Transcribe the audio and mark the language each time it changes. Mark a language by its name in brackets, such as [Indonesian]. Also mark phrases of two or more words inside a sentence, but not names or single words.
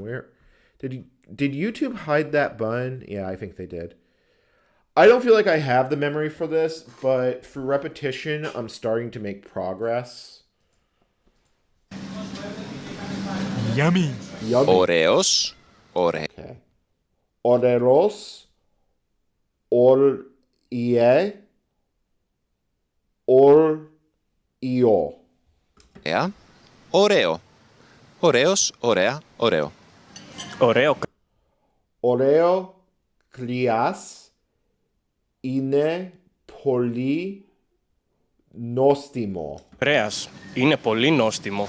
[English] Where did YouTube hide that button? Yeah, I think they did. I don't feel like I have the memory for this, but through repetition, I'm starting to make progress. Yummy. Yummy. [Greek] Ωραίος. Okay. Ωραίος. Ωραίο. Orio. Ωραία. Ωραίο. Ωραίος. Ωραία. Ωραίο. Ωραίο. Ωραίο κρύας είναι πολύ νόστιμο. Κρέας. Είναι πολύ νόστιμο.